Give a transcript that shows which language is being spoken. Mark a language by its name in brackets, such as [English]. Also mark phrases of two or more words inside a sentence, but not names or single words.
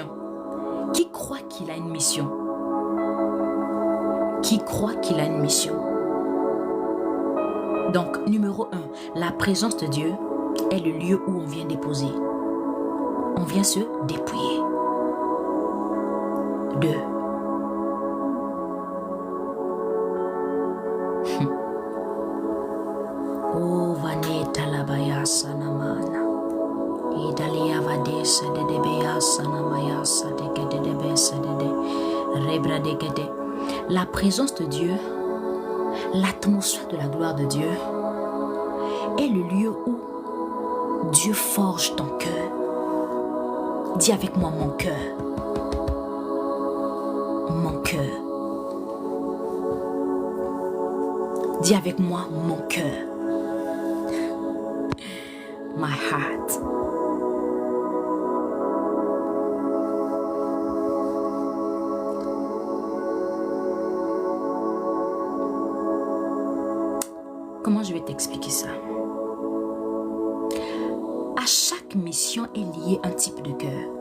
[French] Qui croit qu'il a une mission? Qui croit qu'il a une mission? Donc, numéro 1, la présence de Dieu est le lieu où on vient déposer. On vient se dépouiller. 2. Oh, vaneta la bayasa namana. Idalia vadesa de beasa namayasa de gede de besa de rebra de gede. La présence de Dieu, l'atmosphère de la gloire de Dieu est le lieu où Dieu forge ton cœur. Dis avec moi mon cœur. Mon cœur. Dis avec moi mon cœur. [English] My heart. [French] Comment je vais t'expliquer ça? À chaque mission est lié un type de cœur.